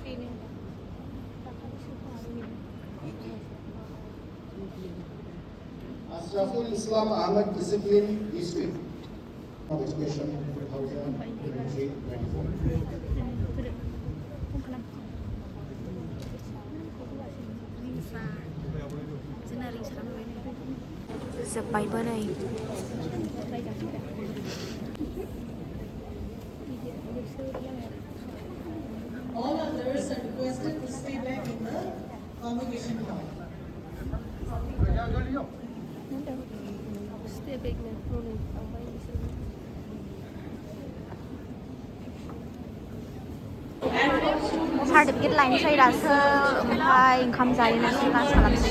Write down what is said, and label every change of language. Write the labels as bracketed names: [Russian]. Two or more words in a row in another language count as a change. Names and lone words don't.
[English] Ashraful Islam Ahmed Discipline History of Education 2023-24. [Bodo] जोब्बायबो नै। [English] All others are requested to stay back in the convocation hall. [Bodo] सार्टिफिकेट लायनोसै दासो, ओमफ्राय ओंखाम जाहैनोसै, क्लास खालामसै।